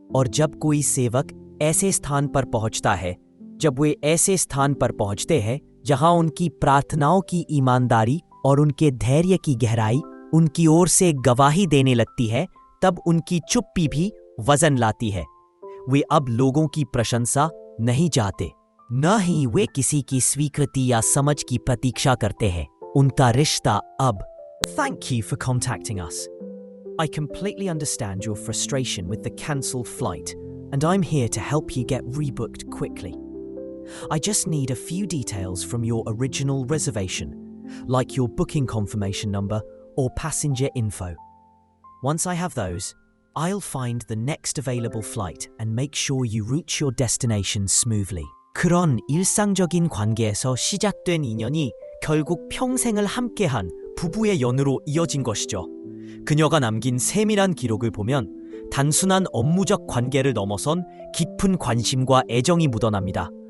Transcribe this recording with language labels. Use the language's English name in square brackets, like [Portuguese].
[Hindi] और जब कोई सेवक ऐसे स्थान पर पहुंचता है, जब वे ऐसे स्थान पर पहुंचते हैं जहां उनकी प्रार्थनाओं की ईमानदारी और उनके धैर्य की गहराई उनकी ओर से गवाही देने लगती है, तब उनकी चुप्पी भी वजन लाती है। वे अब लोगों की प्रशंसा नहीं चाहते, न ही वे किसी की स्वीकृति या समझ की प्रतीक्षा करते हैं। उनका रिश्ता अब [English] Thank you for contacting us. I completely understand your frustration with the cancelled flight, and I'm here to help you get rebooked quickly. I just need a few details from your original reservation, like your booking confirmation number or passenger info. Once I have those, I'll find the next available flight and make sure you reach your destination smoothly. [Korean] 그런 일상적인 관계에서 시작된 인연이 결국 평생을 함께한 부부의 연으로 이어진 것이죠. 그녀가 남긴 세밀한 기록을 보면 단순한 업무적 관계를 넘어선 깊은 관심과 애정이 묻어납니다.